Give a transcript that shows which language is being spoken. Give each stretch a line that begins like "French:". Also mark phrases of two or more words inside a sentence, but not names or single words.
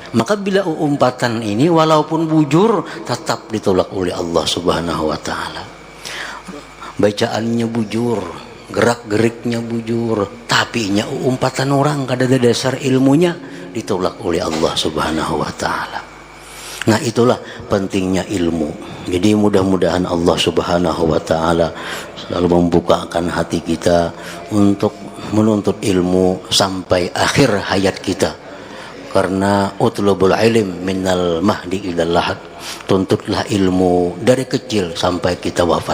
Indonesian: Maka bila umpatan ini walaupun bujur tetap ditolak oleh Allah
Arabic: سبحانه وتعالى.
Indonesian: Bacaannya bujur, gerak-geriknya bujur, tapi umpatan orang kada ada dasar ilmunya, ditolak oleh Allah
Arabic: سبحانه وتعالى.
Indonesian: Nah, itulah pentingnya ilmu. Jadi mudah-mudahan Allah
Arabic: سبحانه وتعالى
Indonesian: selalu membukakan hati kita untuk menuntut ilmu sampai akhir hayat kita. Karena
Arabic: اطلبوا العلم من المهد إلى اللحد,
Indonesian: tuntutlah ilmu dari kecil sampai kita wafat.